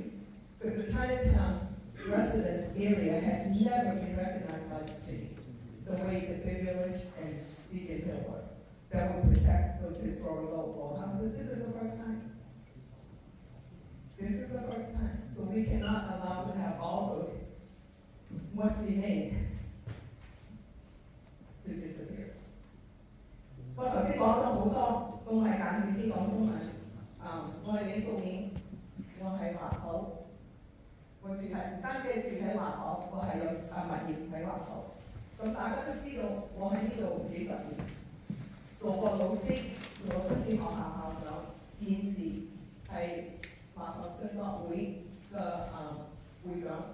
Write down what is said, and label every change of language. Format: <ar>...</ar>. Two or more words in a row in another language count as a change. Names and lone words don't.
<en>Because the Chinatown residence area has never been recognized by the city the way the Bay Village and Beacon Hill was. That would protect those historical old houses. This is the first time. This is the first time. So we cannot allow to have all those what's remained to disappear.</en> <yue>我頭先講咗好多，都係簡短啲講中文。我係李素英，我係華埠，我住喺唔單止係住喺華埠，我係有物業喺華埠。咁大家都知道，我喺呢度幾十年，做過老師，做過新學校校長，現時係華埠進博會嘅會長。</yue>